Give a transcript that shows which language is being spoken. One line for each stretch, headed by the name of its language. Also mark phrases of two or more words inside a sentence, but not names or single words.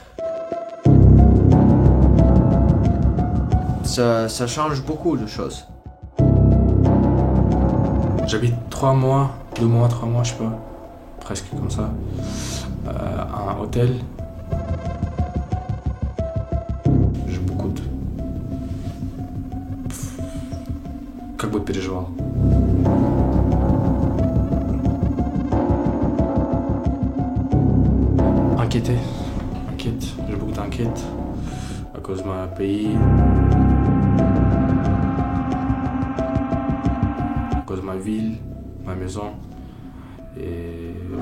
French: Ça change beaucoup de choses. J'habite 3 mois, 2 mois, 3 mois, je sais pas, presque comme ça, à un hôtel. J'ai beaucoup de...
Russian: Как бы переживал.
French: Inquiété, j'ai beaucoup d'inquiétude à cause de mon pays, à cause de ma ville, ma maison et...